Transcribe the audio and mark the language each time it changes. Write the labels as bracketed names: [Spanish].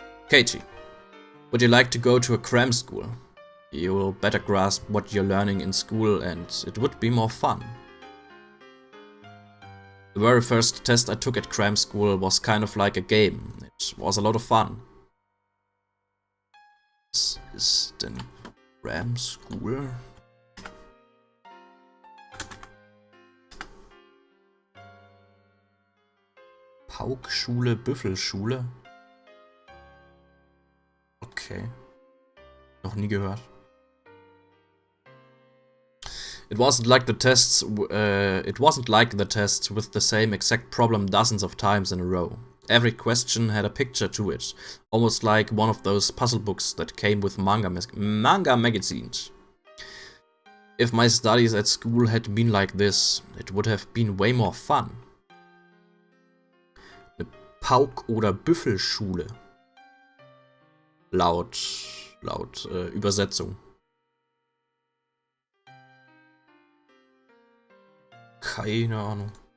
[English] Keiichi, would you like to go to a cram school? You will better grasp what you're learning in school and it would be more fun. The very first test I took at cram school was kind of like a game. It was a lot of fun. [German] Was ist denn cram school? Paukschule, Büffelschule? Okay. Noch nie gehört. [English] It wasn't like the tests. It wasn't like the tests with the same exact problem dozens of times in a row. Every question had a picture to it, almost like one of those puzzle books that came with manga magazines. If my studies at school had been like this, it would have been way more fun. [German] Eine Pauk- oder Büffelschule. Laut Übersetzung. Keine Ahnung.